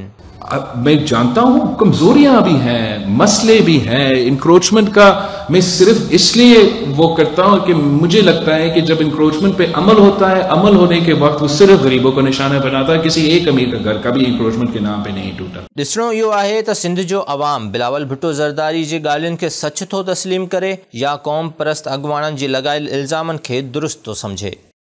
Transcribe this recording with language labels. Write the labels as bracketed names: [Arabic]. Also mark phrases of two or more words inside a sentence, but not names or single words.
[Urdu] میں جانتا ہوں کمزوریاں بھی ہیں, مسئلے بھی ہیں, انکروچمنٹ کا میں صرف اس لیے وہ کرتا ہوں کہ مجھے لگتا ہے کہ جب انکروچمنٹ پہ عمل ہوتا ہے, عمل ہونے کے وقت وہ صرف غریبوں کو نشانہ بناتا ہے, کسی ایک امیر کا گھر کبھی انکروچمنٹ کے نام پہ نہیں ٹوٹا. [Sindhi] ॾिसणो इहो आहे त सिंध जो अवाम बिलावल भुट्टो ज़रदारी जी ॻाल्हियुनि खे सच थो तस्लीम करे या क़ौम परस्त अॻुवाणनि जी लॻायल इल्ज़ामनि खे दुरुस्त थो सम्झे.